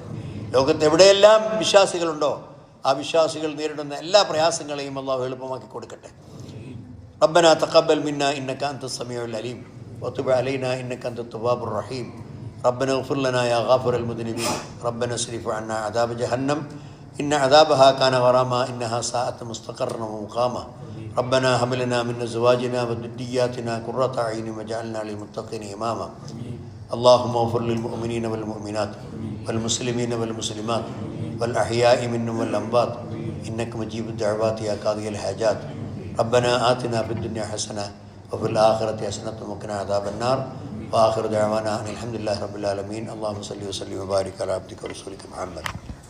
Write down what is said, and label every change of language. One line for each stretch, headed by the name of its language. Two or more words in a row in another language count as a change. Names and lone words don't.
Malayalam: ലോകത്തെവിടെയെല്ലാം വിശ്വാസികളുണ്ടോ ആ വിശ്വാസികൾ നേരിടുന്ന എല്ലാ പ്രയാസങ്ങളെയും അള്ളാഹു എളുപ്പമാക്കി കൊടുക്കട്ടെ.
Arabic: ربنا تقبل منا إنك أنت السميع العليم وتب علينا إنك أنت التواب الرحيم. ربنا اغفر لنا يا غافر المذنبين ربنا اصرف عنا عذاب جهنم إن عذابها كان غراما إنها ساءت مستقرا ومقاما. ربنا هب لنا من أزواجنا وذرياتنا قرة أعين واجعلنا للمتقين إماما اللهم اغفر للمؤمنين والمؤمنات والمسلمين والمسلمات والأحياء منهم والأموات إنك مجيب الدعوات يا قاضي الحاجات ربنا آتنا في الدنيا حسنة وفي الآخرة حسنة وقنا عذاب النار وآخر دعوانا أن الحمد لله رب العالمين اللهم صل وسلم وبارك على عبدك ورسولك محمد